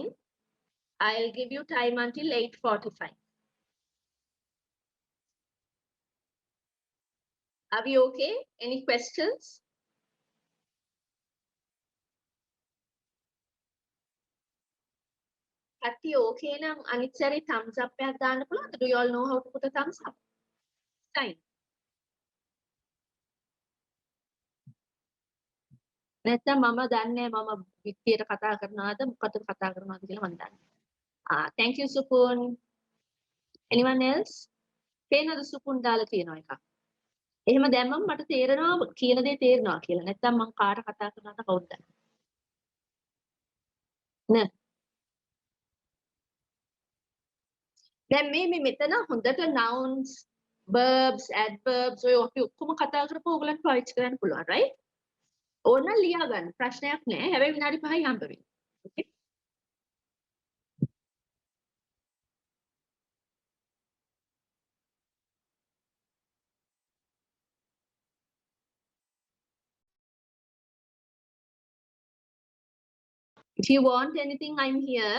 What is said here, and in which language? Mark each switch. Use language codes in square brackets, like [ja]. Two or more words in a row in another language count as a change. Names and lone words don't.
[en] I'll give you time until 8:45. Are we okay? Any questions? [si] Katti okay නම් අනිත් සැරේ [en] thumbs up [si] එකක් දාන්න පුළුවන්ද? [en] Do you all know how to put a thumbs up? Fine. [si] නැත්නම් මම දන්නේ මම විත්තියට කතා කරනවාද මොකටද කතා කරනවාද කියලා මම දන්නේ. [en] Thank you Supun. Anyone else? [si] පේනද Supun දාලා තියෙනවා එකක්. එහෙම දැම්මම මට තේරෙනවා කියන දේ තේරෙනවා කියලා. නැත්නම් මම කාට කතා කරනවද කවුද දන්නේ. නේ. දැන් මේ මෙතන හොඳට [en] nouns, verbs, adverbs [si] ඔය අපි ඔක්කොම කතා කරපුවා ඔයගලන්ට පාවිච්චි කරන්න පුළුවන්, right? ඕන ලියා ගන්න ප්‍රශ්නයක් නැහැ. හැබැයි විනාඩි 5යි හම්බ වෙන්නේ. [en] Okay? If you want anything, I'm here.